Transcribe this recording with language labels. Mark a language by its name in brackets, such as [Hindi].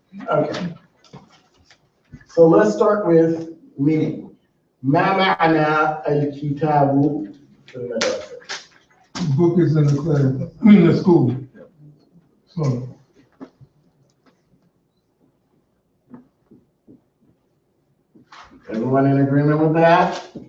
[English] Okay, so let's start with meaning. [Arabic] ما معنى الكتاب في المدرسة؟ [English] The book is in the class, in the school. So, Everyone in agreement with that?